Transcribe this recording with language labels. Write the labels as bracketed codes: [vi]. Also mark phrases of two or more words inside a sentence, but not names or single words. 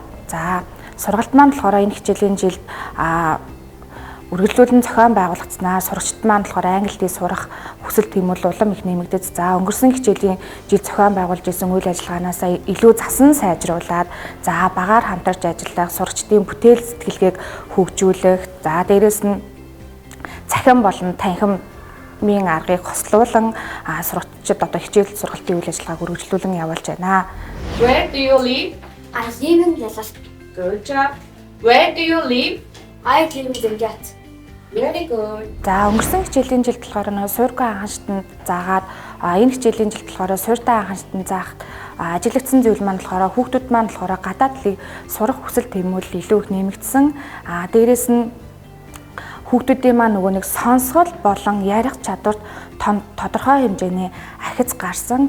[mn] За сургалт маань болохоор энэ хичээлийн жилд үргэлжлүүлэн зохион байгуулагдсанаа сурагчид маань болохоор англи хэл сурах хүсэл тэмүүлэл улам их нэмэгдэж за өнгөрсөн хичээлийн жил зохион байгуулж исэн үйл ажиллагаанаас илүү засан сайжруулад за багаар хамтарч ажиллах сурагчдын бүтээл сэтгэлгээг хөгжүүлэх за дээрэс нь цахим болон танхимын аргыг хослуулан сурагчид одоо хичээл сургалтын үйл ажиллагааг үргэлжлүүлэн явуулж байна. [en] Where do you live? I live in Lalask. Good job. Where do you live? I live in Dingat. Very good. [mn] За өнгөрсөн хичээлийн жилд болохоор нөө суурьгүй анхан шатанд заагаад энэ хичээлийн жилд болохоор суурьтай анхан шатанд заахад ажиглагдсан зүйл маань болохоор хүүхдүүд маань болохоор гадаад хэлийг сурах хүсэл тэмүүлэл илүү их нэмэгдсэн. Дээрээс нь хүүхдүүдийн маань нөгөө нэг сонсгол болон ярих чадварт тодорхой хэмжээний ахиц гарсан.